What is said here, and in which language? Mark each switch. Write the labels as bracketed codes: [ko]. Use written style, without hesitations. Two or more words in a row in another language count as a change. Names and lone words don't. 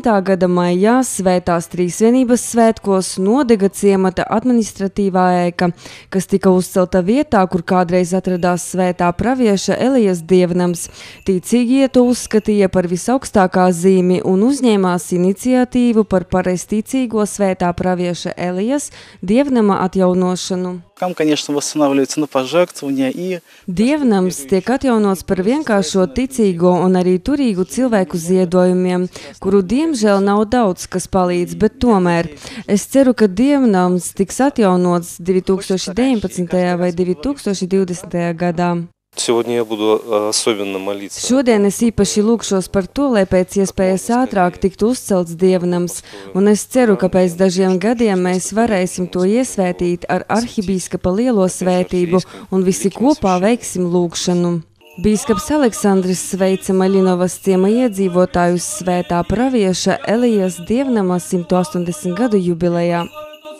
[lv] gada maijā Svētās Trīsvienības svētkos nodega ciemata administratīvā ēka, kas tika uzcelta vietā, kur kādreiz atradās svētā pravieša Elijas dievnams. Ticīgie to uzskatīja par visaugstākā zīmi un uzņēmās iniciatīvu par pareizticīgo svētā pravieša Elijas dievnama atjaunošanu. [ru] Храм, конечно, восстанавливается на пожертвования и [lv] Dievnams tiek atjaunots par vienkāršo ticīgo un arī turīgu cilvēku ziedojumiem, kuru diemžēl nav daudz, kas palīdz, bet tomēr. Es ceru, ka dievnams tiks atjaunots 2019. vai 2020. gadā. [ru] Сегодня я буду особенно молиться. [lv] Šodien es īpaši lūgšos par to, lai pēc iespējas ātrāk tiktu uzcelts dievnams, un es ceru, ka pēc dažiem gadiem mēs varēsim to iesvētīt ar arhibīskapa lielo svētību un visi kopā veiksim lūgšanu. Bīskaps Aleksandrs sveica Maļinovas ciema iedzīvotājus svētā pravieša Elijas dievnama 180 gadu jubilejā.